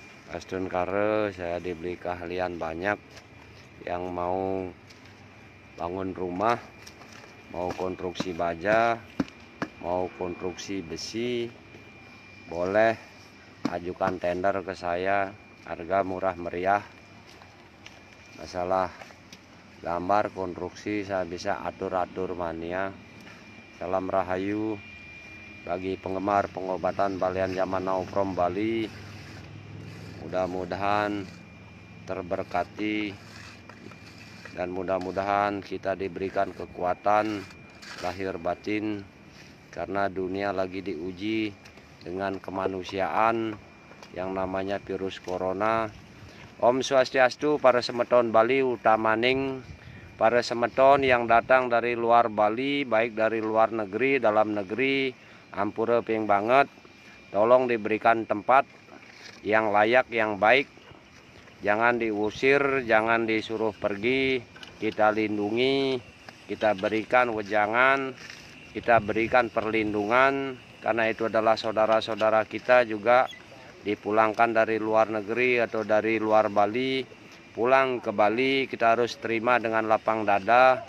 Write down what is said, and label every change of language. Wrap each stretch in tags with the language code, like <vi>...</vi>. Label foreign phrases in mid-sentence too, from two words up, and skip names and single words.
<id>Astun kare saya diberi keahlian banyak, yang mau bangun rumah, mau konstruksi baja, mau konstruksi besi, boleh ajukan tender ke saya, harga murah meriah. Masalah gambar konstruksi saya bisa atur-atur mania. Salam rahayu bagi penggemar pengobatan Balian Zaman Now from Bali. Mudah-mudahan terberkati dan mudah-mudahan kita diberikan kekuatan lahir batin, karena dunia lagi diuji dengan kemanusiaan yang namanya virus corona. Om Swastiastu,</id> <ban>para semeton Bali utamaning para semeton</ban> <id>yang datang dari luar Bali, baik dari luar negeri, dalam negeri,</id> <ban>ampura ping banget,</ban> <id>tolong diberikan tempat yang layak, yang baik. Jangan diusir, jangan disuruh pergi, kita lindungi, kita berikan wejangan, kita berikan perlindungan, karena itu adalah saudara-saudara kita juga dipulangkan dari luar negeri atau dari luar Bali, pulang ke Bali kita harus terima dengan lapang dada.</id>